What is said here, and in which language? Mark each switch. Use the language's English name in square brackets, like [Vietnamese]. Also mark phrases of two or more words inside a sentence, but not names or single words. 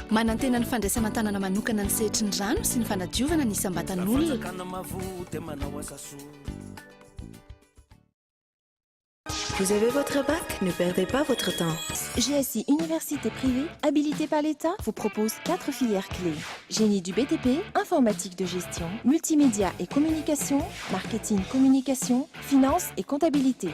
[Malagasy] Manantena ny fandraisana tanana manokana ny sehatry ny rano sy ny fanadiovana ny isam-batan'olona. [French] Vous avez votre bac? Ne perdez pas votre temps. GSI Université privée, habilitée par l'État, vous propose 4 filières clés. Génie du BTP, informatique de gestion, multimédia et communication, marketing communication, finance et comptabilité.